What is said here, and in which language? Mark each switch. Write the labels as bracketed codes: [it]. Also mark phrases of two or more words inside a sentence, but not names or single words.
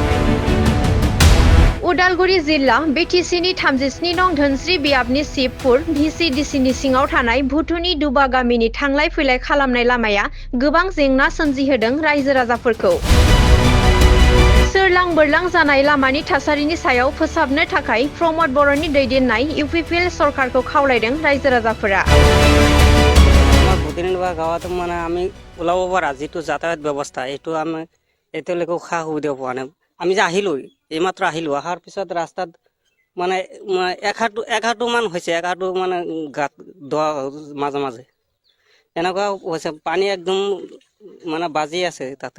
[brx] उदालगुरि जिल्ला बिटिसिनि 37 नं धोनस्रि बियाबनि शिबपुर भिसिडिसिनि सिङाव थानाय भुटुनि दुबा गामिनि थांलाय फैलाय खालामनाय लामाया गोबां जेंना सोमजिहोदों रायजो राजाफोरखौ। सोरलां बोरलां जानाय लामानि थासारिनि सायाव फोसाबनो थाखाय प्रमद बर'नि दैदेननाय इउपिपिएल सरकारखौ खावलायदों रायजो राजाफोरा। [as] गाँवत মানে আমি ওলাব পৰা যিটো যাতায়াত ব্যৱস্থা এইটো আমি এতিয়ালৈকে খা সুবিধা পোৱা নাই। আমি যে আহিলোঁ এইমাত্ৰ আহিলোঁ, অহাৰ পিছত ৰাস্তাত মানে এক হাঁটু মান হৈছে, এক হাঁটু মানে গাঁত দোৱা মাজে মাজে এনেকুৱা হৈছে, পানী একদম মানে বাজি আছে তাতে।